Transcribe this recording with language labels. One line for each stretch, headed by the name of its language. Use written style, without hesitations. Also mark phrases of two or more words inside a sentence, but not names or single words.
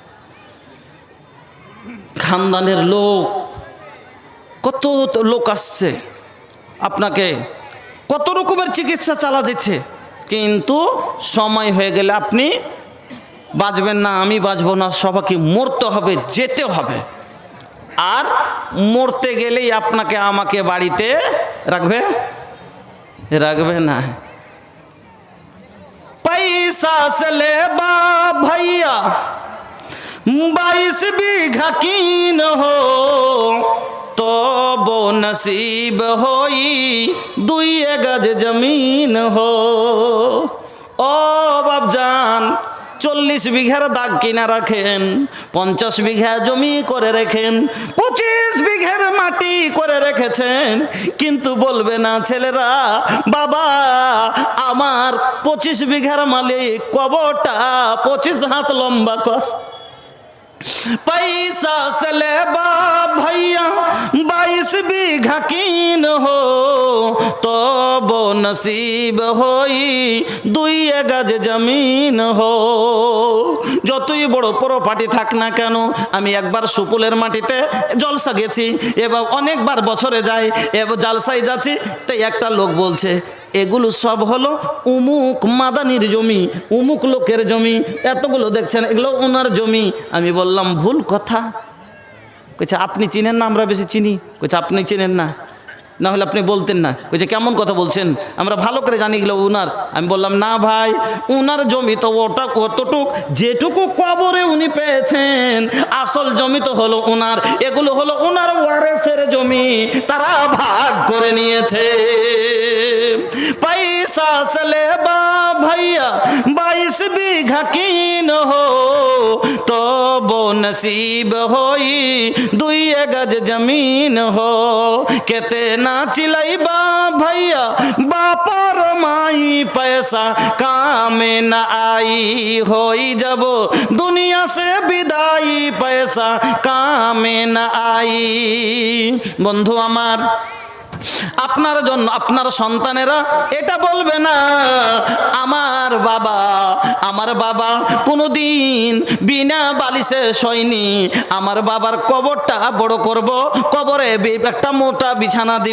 Bangla: খানদানের লোক, কত লোক আসছে, আপনাকে কত রকমের চিকিৎসা চালা দিচ্ছে, কিন্তু সময় হয়ে গেলে আপনি বাঁচবেন না, আমি বাঁচবো না, সবাইকে মরতে হবে, যেতে হবে। আর মরতে গেলেই আপনাকে আমাকে বাড়িতে রাখবে না।
Bhojpuri: পয়সা से ले बा भैया 22 बीघा कीन हो तो वो नसीब होई 2 गज जमीन हो।
Bangla: ও বাপজান, 40 বিঘার দাগ কিনা রাখেন, 50 বিঘা জমি করে রেখেন, 25 বিঘার মাটি করে রেখেছেন, কিন্তু বলবে না ছেলেরা, বাবা আমার 25 বিঘার মালিক, কবরটা 25 হাত লম্বা কর।
Bhojpuri: पैसा से ले बा भैया 22 बीघा कीन हो तो वो नसीब होई 2 गज जमीन हो।
Bangla: যতই বড় প্রপার্টি থাক না কেন, আমি একবার সুপুলের মাটিতে জলসা গেছি, এবার অনেকবার বছরে যাই, এবার জালসায় যাচ্ছি, তাই একটা লোক বলছে এগুলো সব হলো উমুক মাদানির জমি, উমুক লোকের জমি, এতগুলো দেখছেন এগুলো ওনার জমি। আমি বললাম ভুল কথা। কইছে আপনি চিনেন না? আমরা বেশি চিনি। কইছে আপনি চিনেন না, না হলে আপনি বলতেন না। কইছে কেমন কথা বলছেন, আমরা ভালো করে জানি এগুলো ওনার। আমি বললাম না ভাই, ওনার জমি তো ওটা কতটুক, যেটুকু কবরে উনি পেয়েছেন, আসল জমি তো হলো ওনার, এগুলো হলো ওনার ওয়ারেসের জমি, তারা ভাগ করে নিয়েছে।
Bhojpuri: पैसा से ले बा भैया 22 बीघा कीन हो तो वो नसीब होई 2 गज जमीन हो। कहते ना चिलाइबा भैया बापर माई पैसा काम न आई होई जब दुनिया से विदाई पैसा काम न आई।
Bangla: बंधु আমার, আপনার জন্য আপনার সন্তানেরা এটা বলবে না আমার বাবা কোনোদিন বিনা বালিশে শোয়নি, আমার বাবার কবরটা বড় করব, কবরে একটা মোটা বিছানা দিব।